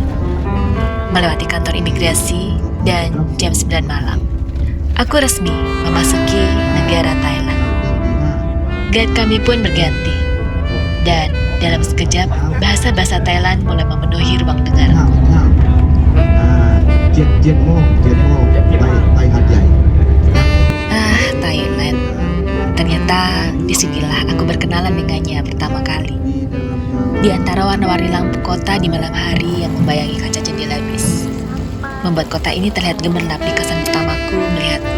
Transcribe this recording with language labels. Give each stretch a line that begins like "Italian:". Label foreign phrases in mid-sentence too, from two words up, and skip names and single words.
Indonesian: Melewati kantor imigrasi dan jam 9 malam, aku resmi memasuki negara Thailand. Guide kami pun berganti, dan dalam sekejap bahasa-bahasa Thailand mulai memenuhi ruang dengarku.
Thai: 7 โมงไปหาดใหญ่
Indonesian: Thailand. Ternyata disinilah aku berkenalan dengannya pertama kali. Di antara warna-warni lampu kota di malam hari yang membayangi kaca jendela bis, membuat kota ini terlihat gemerlap di kesan pertamaku melihatnya.